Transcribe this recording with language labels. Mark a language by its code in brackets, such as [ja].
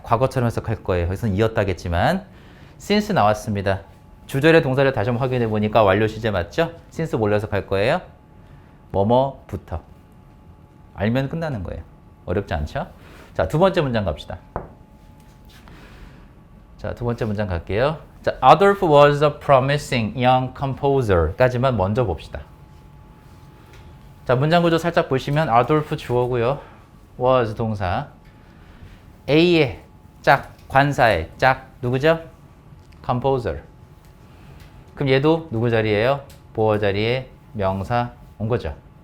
[ko] 과거처럼 해석할 거예요. 여기서는 이었다겠지만 since 나왔습니다. 주절의 동사를 다시 한번 확인해 보니까 완료 시제 맞죠? since 뭘로 해석할 거예요? 뭐뭐부터. 알면 끝나는 거예요. 어렵지 않죠? 자, 두 번째 문장 갑시다. 자, 두 번째 문장 갈게요. [en] 자, Adolf was a promising young composer [ko] 까지만 먼저 봅시다. 자, 문장 구조 살짝 보시면 Adolf 주어고요. was 동사. A의 짝, 관사의 짝 누구죠? [en] composer. [ko] 그럼 얘도 누구 자리예요? 보어 자리에 명사 온 거죠.